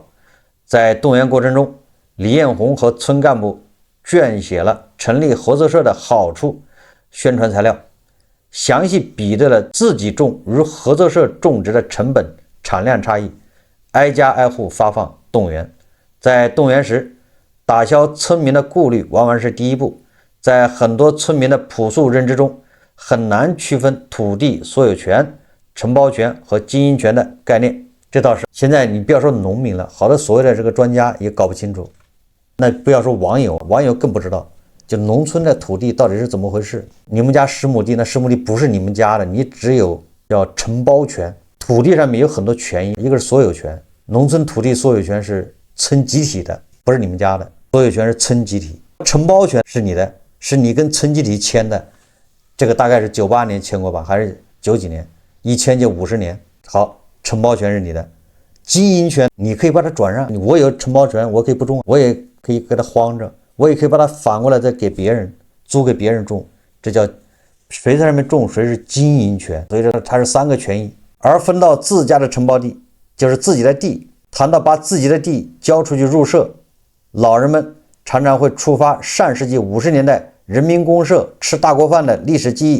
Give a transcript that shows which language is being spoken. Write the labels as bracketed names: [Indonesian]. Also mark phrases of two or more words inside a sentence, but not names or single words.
[Chinese] 在動員過程中，李彥宏和村幹部撰寫了成立合作社的好處宣傳材料，詳細比對了自己種與合作社種植的成本產量差異，挨家挨戶發放動員。在動員時，打消村民的顧慮往往是第一步。在很多村民的樸素認知中，很難區分土地所有權、承包權和經營權的概念。這倒是，現在你不要說農民了，好多所謂的這個專家也搞不清楚。那不要說網友，網友更不知道。就農村的土地到底是怎麼回事？你們家10亩地，那10亩地不是你們家的，你只有叫承包權。土地上面有很多權益，一個是所有權，農村土地所有權是村集體的，不是你们家的，所有权是村集体。承包权是你的，是你跟村集体簽的，这個大概是98年簽過吧，還是90幾年？一簽就50年。好，承包權是你的，經營權你可以把它轉讓，我有承包權，我可以不種，我也可以給它荒着，我也可以把它反過來再給別人租給別人種，這叫誰在上面種誰是經營權。所以說它是3個權益。而分到自家的承包地，就是自己的地。談到把自己的地交出去入社，老人們常常會觸發上世紀50年代人民公社吃大鍋飯的歷史記憶。